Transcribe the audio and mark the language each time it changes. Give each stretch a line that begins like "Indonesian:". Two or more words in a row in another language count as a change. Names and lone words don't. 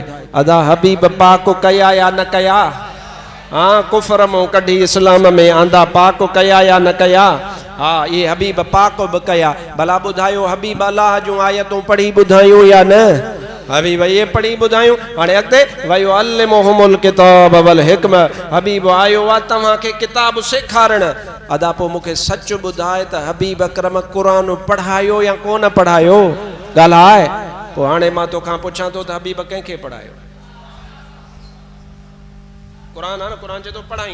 Sindhi: अदा हबीब पाक कया या न कया? हाँ, कुफर मां कढी इस्लाम में आंदा पाक कया या न कया? हाँ, ये हबीब पाक बि कया। भला ॿुधायो हबीब अल्लाह जूं आयतूं पढ़ी ॿुधायूं या न? हबीब ये पढ़ी ॿुधायूं। हाणे अॻिते
Arabic: ويعلمهم الكتاب والحكمة,
Sindhi: हबीब आयो आहे तव्हांखे किताब सेखारण। अदा पोइ मूंखे सच ॿुधाए त हबीब अकरम क़ुरान पढ़ायो या कोन पढ़ायो? ॻाल्हाए। पोइ हाणे मां तोखां पुछां थो त हबीब कंहिंखे पढ़ायो? क़ुरान आहे न, क़ुरान चए थो पढ़ाई।